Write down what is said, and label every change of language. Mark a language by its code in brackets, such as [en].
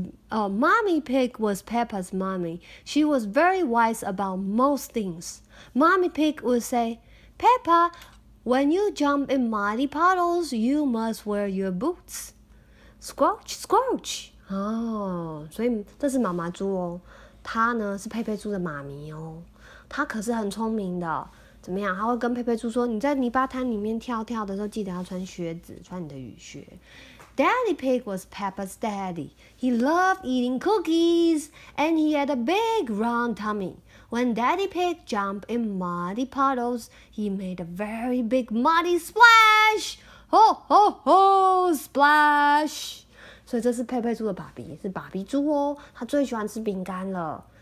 [en] Mommy Pig was Peppa's mommy. She was very wise about most things. Mommy Pig would say, "Peppa, when you jump in muddy puddles, you must wear your boots." Squelch, squelch. [zh] 所以这是妈妈猪哦，她呢是佩佩猪的妈咪哦，她可是很聪明的。怎么样？她会跟佩佩猪说，你在泥巴滩里面跳的时候，记得要穿靴子，穿你的雨靴。 [en] Daddy Pig was Peppa's daddy. He loved eating cookies, and he had a big round tummy. When Daddy Pig jumped in muddy puddles, he made a very big muddy splash. Ho ho ho splash！ [zh] 所以这是佩佩猪的爸比，是爸比猪哦。他最喜欢吃饼干了。